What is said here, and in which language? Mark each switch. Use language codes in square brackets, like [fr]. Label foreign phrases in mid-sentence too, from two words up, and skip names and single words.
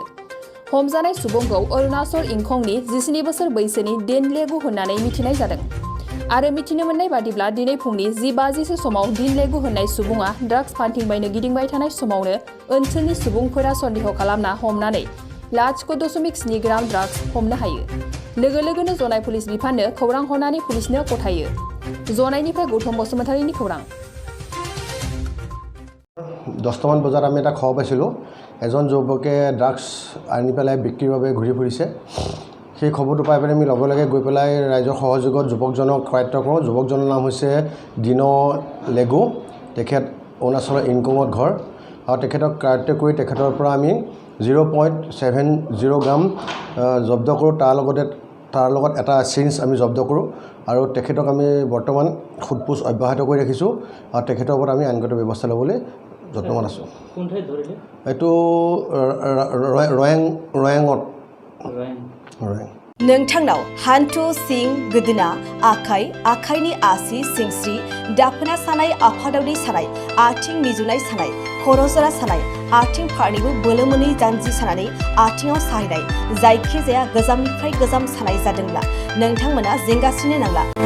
[brx] हमजानाय सुबुंखौ अरुणाचल इंखंनि 17 बोसोर बैसोनि दिनलेगु होननानै मिथिनाय जादों आरो मिथिनो मोननाय बादिब्ला दिनै फुंनि 10:50 समाव दिनलेगु होननाय सुबुङा ड्राग्स फानथिंबायनो गिदिंबाय थानाय समावनो ओनसोलनि सुबुंफोरा सन्देह खालामना हमनानै 0.7 ग्राम ड्राग्स हमनो हायो। लोगो लोगोनो जनाय पुलिस बिफाननो खौरां हरनानै पुलिसनो गथायो। जनायनिफ्राय गौतम बसुमतारीनि खौरां। [as] 10টামান বজাত আমি এটা খবৰ পাইছিলোঁ এজন যুৱকে ড্ৰাগছ আনি পেলাই বিক্ৰীৰ বাবে ঘূৰি ফুৰিছে। সেই খবৰটো পাই পেলাই আমি লগে লগে গৈ পেলাই ৰাইজৰ সহযোগত যুৱকজনক কৰায়ত্ব কৰোঁ। যুৱকজনৰ নাম হৈছে দিনলেগু। তেখেত অৰুণাচলৰ ইনকমত ঘৰ আৰু তেখেতক কৰায়ত্ব কৰি তেখেতৰ পৰা আমি 0.70 গ্ৰাম জব্দ কৰোঁ। তাৰ লগত এটা চিঞ্চ আমি জব্দ কৰোঁ আৰু তেখেতক আমি বৰ্তমান সোধপোছ অব্যাহত কৰি ৰাখিছোঁ আৰু তেখেতৰ ওপৰত আমি আইনগত ব্যৱস্থা ল'বলৈ যত্নৱান আছোঁ। এইটো ৰয়াঙত। [brx] नोंथांनाव हान्थु सिं गोदोना आखाइनि आसि सिंस्रि दाफोना सानाय आफादावदै सानाय आथिं मिजुनाय सानाय खर' जरा सानाय आथिं फारनैबो बोलो मोनै जानजि सानानै आथिङाव साहैनाय जायखिजाया गोजामनिफ्राय गोजाम सानाय जादोंब्ला नोंथांमोना जिंगासिनो नांला।